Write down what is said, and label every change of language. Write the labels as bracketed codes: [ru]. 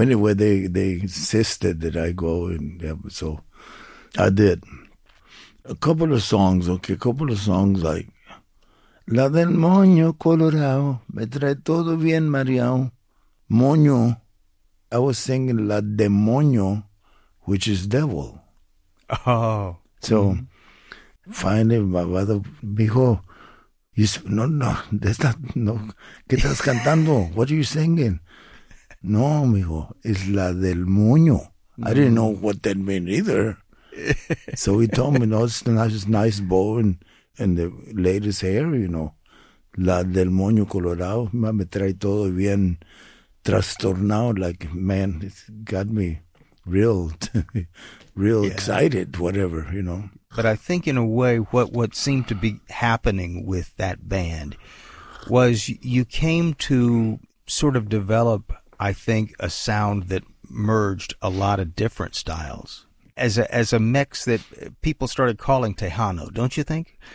[en] Anyway, they insisted that I go, and yeah, so I did. A couple of songs like [es] La del Moño Colorado, me trae todo bien mareado. [en] Moño, I was singing La del Moño, which is devil. Oh. So finally, my brother, [es] mijo, no, ¿qué estás cantando? [en] What are you singing? [es] No, mijo, es la del moño. [en] I didn't know what that meant either. So he told me, no, it's a nice bow and the lady's hair, you know. [es] La del moño colorado, me trae todo bien trastornado. [en] Like, man, it's got me real yeah, excited, whatever, you know. But I think in a way what seemed to be happening with that band was you came to sort of develop, I think, a sound that merged a lot of different styles as a mix that people started calling Tejano, don't you think?